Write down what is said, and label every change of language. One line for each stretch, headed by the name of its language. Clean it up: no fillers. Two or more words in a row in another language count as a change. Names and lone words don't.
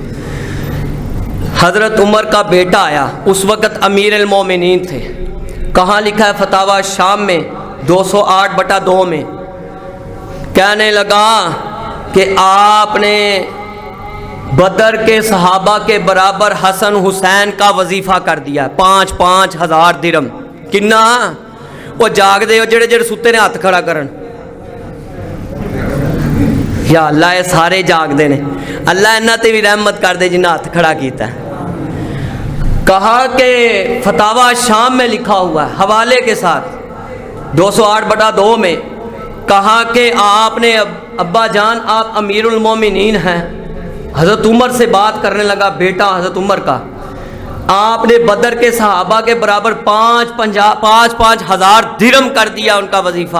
Urdu: حضرت عمر کا بیٹا آیا، اس وقت امیر المومنین تھے، کہاں لکھا ہے فتاوی شام میں 208/2 میں، کہنے لگا کہ آپ نے بدر کے صحابہ کے برابر حسن حسین کا وظیفہ کر دیا، 5-5 ہزار درہم۔
Punjabi: کنا؟ وہ جاگ دے جڑے جڑے ستے نے ہاتھ کھڑا کرن، یا اللہ یہ سارے جاگ دے نے، اللہ انہاں تے بھی رحمت کر دے جنہاں ہاتھ کھڑا کیتا ہے۔
Urdu: کہا کہ فتاوی شام میں لکھا ہوا ہے حوالے کے ساتھ 208/2 میں، کہا کہ آپ نے ابا جان آپ امیر المومنین ہیں۔ حضرت عمر سے بات کرنے لگا بیٹا حضرت عمر کا، آپ نے بدر کے صحابہ کے برابر 5-5 ہزار درہم کر دیا ان کا وظیفہ۔